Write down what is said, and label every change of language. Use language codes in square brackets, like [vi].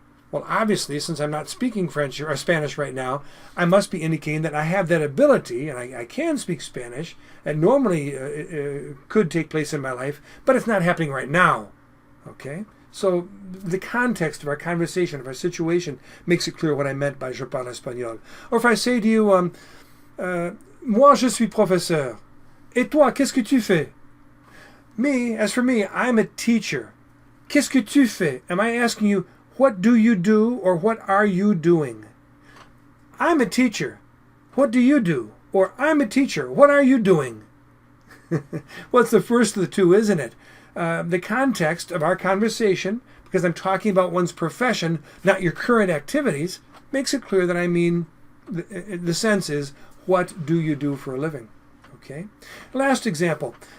[en] Well, obviously, since I'm not speaking French or Spanish right now, I must be indicating that I have that ability, and I can speak Spanish, and normally could take place in my life, but it's not happening right now. Okay? So the context of our conversation, of our situation, makes it clear what I meant by [fr] je parle espagnol. [en] Or if I say to you, [fr] moi je suis professeur. Et toi, qu'est-ce que tu fais? [en] As for me, I'm a teacher. [fr] Qu'est-ce que tu fais? [en] Am I asking you, what do you do, or what are you doing? I'm a teacher. What do you do? Or I'm a teacher. What are you doing? Well, it's the first of the two, isn't it? The context of our conversation, because I'm talking about one's profession, not your current activities, makes it clear that I mean, the sense is, what do you do for a living? Okay. Last example.